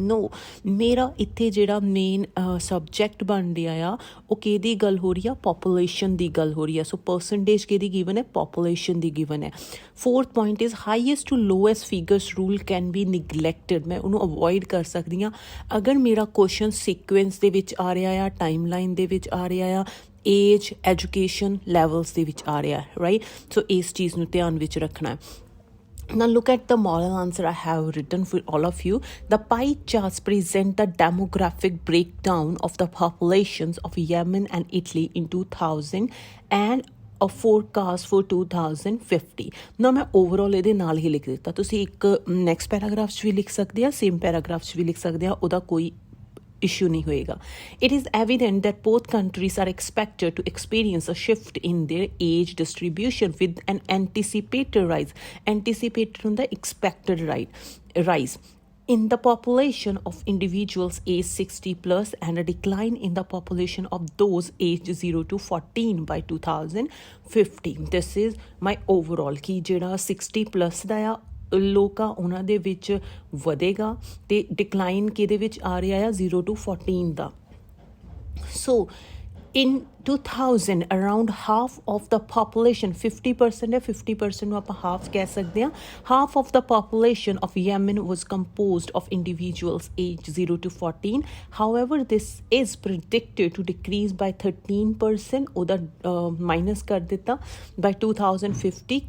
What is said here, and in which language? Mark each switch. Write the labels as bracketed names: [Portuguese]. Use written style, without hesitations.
[Punjabi] ਨੋ, ਮੇਰਾ ਇੱਥੇ ਜਿਹੜਾ ਮੇਨ ਸਬਜੈਕਟ ਬਣ ਰਿਹਾ ਆ ਉਹ ਕਿਹਦੀ ਗੱਲ ਹੋ ਰਹੀ ਆ, ਪਾਪੂਲੇਸ਼ਨ ਦੀ ਗੱਲ ਹੋ ਰਹੀ ਆ। ਸੋ ਪਰਸੈਂਟੇਜ ਕਿਹਦੀ ਗਿਵਨ ਹੈ, ਪਾਪੂਲੇਸ਼ਨ ਦੀ ਗਿਵਨ ਹੈ। [English] Fourth point is highest to lowest figures rule can be neglected. [Punjabi] ਮੈਂ ਉਹਨੂੰ ਅਵੋਇਡ ਕਰ ਸਕਦੀ ਹਾਂ ਅਗਰ ਮੇਰਾ ਕੁਐਸਚਨ ਸੀਕੁਐਂਸ ਦੇ ਵਿੱਚ ਆ ਰਿਹਾ ਆ, ਟਾਈਮ ਲਾਈਨ ਦੇ ਵਿੱਚ ਆ ਰਿਹਾ ਆ, ਏਜ ਐਜੂਕੇਸ਼ਨ ਲੈਵਲਸ ਦੇ ਵਿੱਚ ਆ ਰਿਹਾ, ਰਾਈਟ। ਸੋ ਇਸ ਚੀਜ਼ ਨੂੰ ਧਿਆਨ ਵਿੱਚ ਰੱਖਣਾ। [English] Now look at the model answer I have written for all of you. The pie charts present the demographic breakdown of the populations of Yemen and Italy in 2000 and a forecast for 2050. [Punjabi] ਨਾ ਮੈਂ overall ਇਹਦੇ ਨਾਲ ਹੀ ਲਿਖ ਦਿੱਤਾ, ਤੁਸੀਂ ਇੱਕ next paragraph 'ਚ ਵੀ ਲਿਖ ਸਕਦੇ ਆ, ਸੇਮ ਪੈਰਾਗ੍ਰਾਫ 'ਚ ਵੀ ਲਿਖ ਸਕਦੇ ਆ, ਉਹਦਾ ਕੋਈ issue ਨਹੀਂ ਹੋਏਗਾ। [English] It is evident that both countries are expected to experience a shift in their age distribution with an anticipated rise. Anticipated [Punjabi] ਹੁੰਦਾ [English] expected rise in the population of individuals aged 60+ and a decline in the population of those aged 0 to 14 by 2050. This is my overall [Punjabi] ਕਿ ਜਿਹੜਾ 60+ ਦਾ ਆ ਲੋਕ ਆ ਉਹਨਾਂ ਦੇ ਵਿੱਚ ਵਧੇਗਾ ਅਤੇ ਡਿਕਲਾਈਨ ਕਿਹਦੇ ਵਿੱਚ ਆ ਰਿਹਾ ਆ 0 to 14 ਦਾ। So [English] in 2000 around half of the population, [Punjabi] 50% ਹੈ, 50% ਨੂੰ ਆਪਾਂ half ਕਹਿ ਸਕਦੇ ਹਾਂ, [English] half of the population of Yemen was composed of individuals aged 0 to 14. However, this is predicted to decrease by 13%, [Punjabi] ਉਹਦਾ minus ਕਰ ਦਿੱਤਾ, [English] by 2050.